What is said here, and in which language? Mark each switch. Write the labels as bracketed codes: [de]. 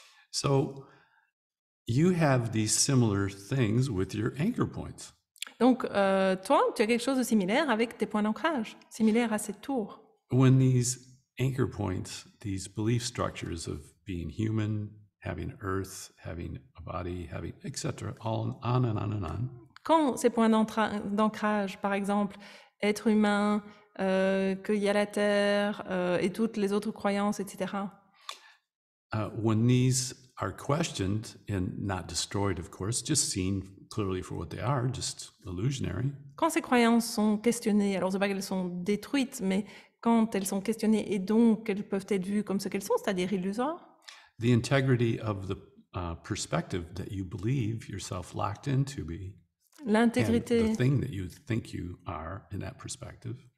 [en] So you have these similar things with your anchor points. [fr] Donc, toi, tu as quelque chose de similaire avec tes points d'ancrage, similaire à ces tours. [en] When these anchor points, these belief structures of being human, having earth, having a body, having etc., all on and on and on. [fr] Quand ces points d'ancrage, par exemple, être humain, qu'il y a la Terre et toutes les autres croyances, etc., [en] when these are questioned and not destroyed, of course, just seen clearly for what they are, just illusionary. [fr] quand ces croyances sont questionnées, alors c'est pas qu'elles sont détruites, mais quand elles sont questionnées et donc qu'elles peuvent être vues comme ce qu'elles sont, c'est-à-dire illusoires, [en] The integrity of the perspective that you believe yourself locked into be, and [fr] l'intégrité [en] the thing that you think you are in that perspective,